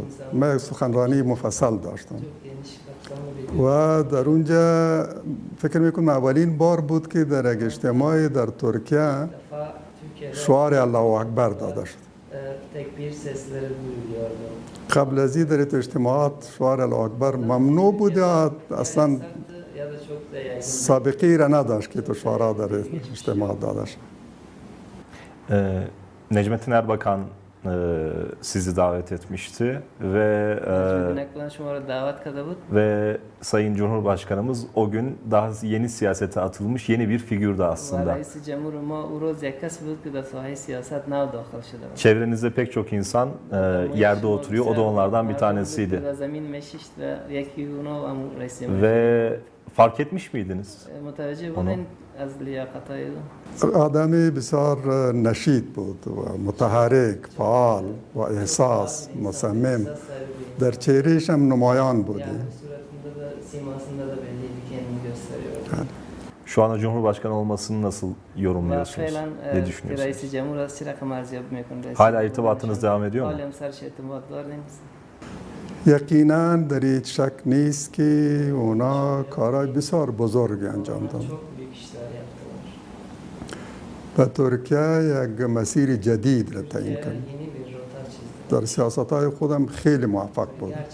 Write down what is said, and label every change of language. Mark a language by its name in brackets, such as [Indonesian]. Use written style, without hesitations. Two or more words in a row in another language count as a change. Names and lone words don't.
[Persian] من یک سخنرانی مفصل داشتم و در اونجا فکر میکنم اولین بار بود که در یک اجتماعی در ترکیه شعار [Arabic] الله اکبر [Persian] داده شد. قبل از این در اجتماعات شعار [Arabic] الله اکبر [Persian] ممنوع بود یا اصلا سابقه را نداشت که تو شعارها در اجتماعات داده شد. [Turkish] Necmettin Erbakan sizi davet etmişti ve Sayın Cumhurbaşkanımız o gün daha yeni siyasete atılmış yeni bir figürdü aslında. Çevrenizde pek çok insan yerde oturuyor, o da onlardan bir tanesiydi. Ve fark etmiş miydiniz onu? [Persian] آدمی بسیار نشیط بود و متحرک، فعال و احساس، مصمم. در چهرهش هم نمایان بودی. [Turkish] Şu anda Cumhurbaşkanı olmasını nasıl yorumluyorsunuz? Ne düşünüyorsunuz? Hala irtibatınız devam ediyor mu? [Persian] یقینا در هیچ شک نیست که اونا کارهای بسیار بزرگی انجام دادن. و ترکیه یک مسیر جدید را تعیین کرد. در سیاست‌های خودم خیلی موفق بود.